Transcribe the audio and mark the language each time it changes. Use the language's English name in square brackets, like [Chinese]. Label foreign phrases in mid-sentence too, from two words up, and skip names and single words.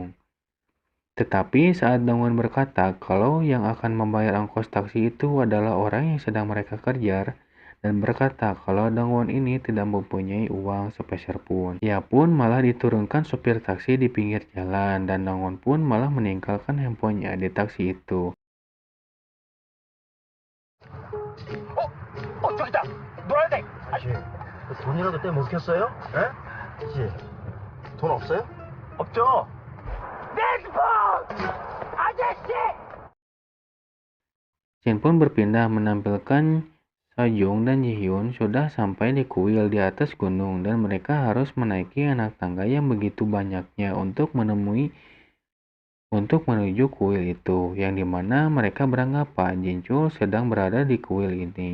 [Indonesian] Tetapi saat Dongwon berkata kalau yang akan membayar ongkos taksi itu adalah orang yang sedang mereka kejar, dan berkata kalau Dongwon ini tidak mempunyai uang sepeser pun. Ia pun malah diturunkan sopir taksi di pinggir jalan, dan Dongwon pun malah meninggalkan handphonenya di taksi itu. [Korean] 저기다! 놀아야 돼! 아저씨, 돈이라도 떼 먹혔어요? 에? 아저씨, 돈 없어요? 없죠? 내 핸드폰! 아저씨! [Indonesian] Jin pun berpindah menampilkan Sojung dan Jihyun sudah sampai di kuil di atas gunung dan mereka harus menaiki anak tangga yang begitu banyaknya untuk menuju kuil itu, yang dimana mereka beranggapan Jinchul sedang berada di kuil ini.